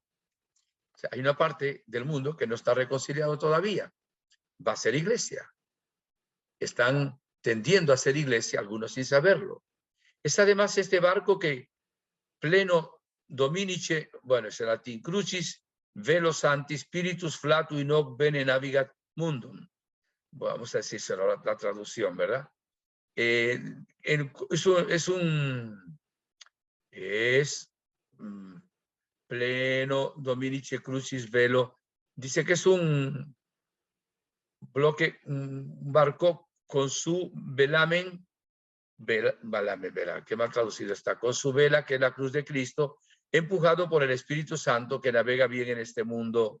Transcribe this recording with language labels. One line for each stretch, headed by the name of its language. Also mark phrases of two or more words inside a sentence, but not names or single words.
Spanish: O sea, hay una parte del mundo que no está reconciliado todavía. Va a ser iglesia. Están tendiendo a ser iglesia, algunos sin saberlo. Es además este barco que
Latin: pleno dominice,
Spanish: bueno, es el latín,
Latin: crucis velo santi spiritus flatus in hoc bene navigat mundum.
Spanish: Vamos a decir la traducción, ¿verdad?
Latin: Pleno dominice crucis velo.
Spanish: Dice que es un bloque, un barco con su velamen, qué mal traducido está, con su vela, que es la cruz de Cristo, empujado por el Espíritu Santo que navega bien en este mundo.